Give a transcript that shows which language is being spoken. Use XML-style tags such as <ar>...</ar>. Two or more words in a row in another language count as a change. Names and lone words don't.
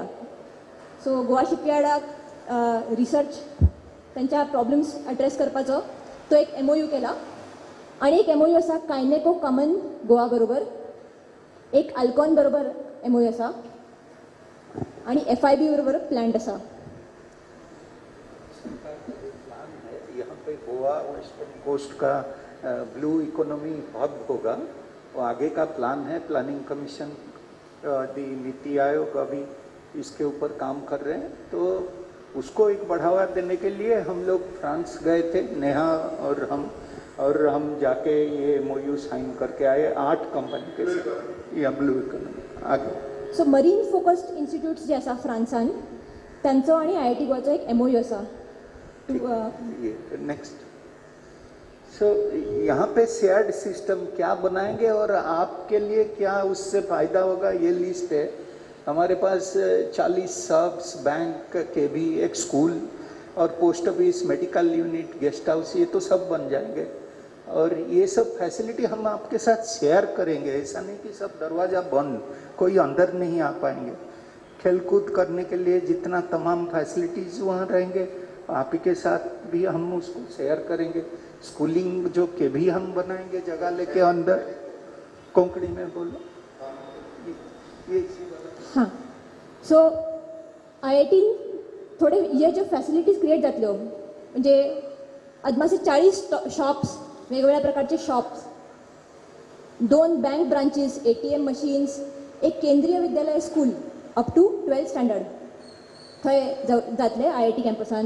<kok>सो गोवा शिपयार्डाक रिसर्च त्यांच्या</kok> <en>problems address</en> <kok>करपाचो तो एक MOU केला. आणि एक MOU आसा कायनेको कॉमन गोवा बरोबर. एक अल्कॉन बरोबर MOU आसा आणि FIB बरोबर प्लॅन्ड आसा.</kok> <hi>यहाँ पे गोवा</hi> <en>western coast</en> <hi>का</hi> <en>blue economy hub</en> <hi>होगा, वो आगे का प्लान है.</hi> <en>planning commission,</en> <hi>दी नीति आयोग अभी इसके ऊपर काम कर रहे हैं. तो उसको एक बढ़ावा देने के लिए हम लोग फ्रांस गए थे, नेहा और हम जाके ये MOU साइन करके आए 8 कंपनी के साथ, या</hi> <en>blue economy</en> <hi>आगे.</hi> <kok>सो</kok> <en>marine focused institutes</en> <kok>जे आसा फ्रांसान त्यांचो आणि IIT गोवाचो एक MOU आसा. नेक्स्ट.</kok> <hi>सो यहाँ पे</hi> <en>shared system</en> <hi>क्या बनाएंगे और आपके लिए क्या उससे फायदा होगा? ये लिस्ट है हमारे पास. 40 सब्स, बैंक के भी, एक स्कूल और</hi> <en>post office, medical unit, guest house,</en> <hi>ये तो सब बन जाएंगे. और ये सब फैसिलिटी हम आपके साथ शेयर करेंगे. ऐसा नहीं कि सब दरवाज़ा बंद, कोई अंदर नहीं आ पाएंगे. खेलकूद करने के लिए जितना तमाम फैसिलिटीज़ वहाँ रहेंगे, आप ही के साथ भी हम उसको शेयर करेंगे. स्कूलिंग जो के भी हम बनाएंगे जगह लेके अंदर. कोंकणी में बोलो ये. हां.</hi> <kok>सो IIT थोडे हे जे</kok> <en>facilities create</en> <kok>जातल्यो म्हणजे अदमासे 40 शॉप्स, वेगवेगळ्या प्रकारचे शॉप्स, 2</kok> <en>bank branches, ATM machines,</en> <kok>एक केंद्रीय विद्यालय</kok> <en>school up to 12th standard</en> <kok>थंय जातले IIT कॅम्पसान.</kok>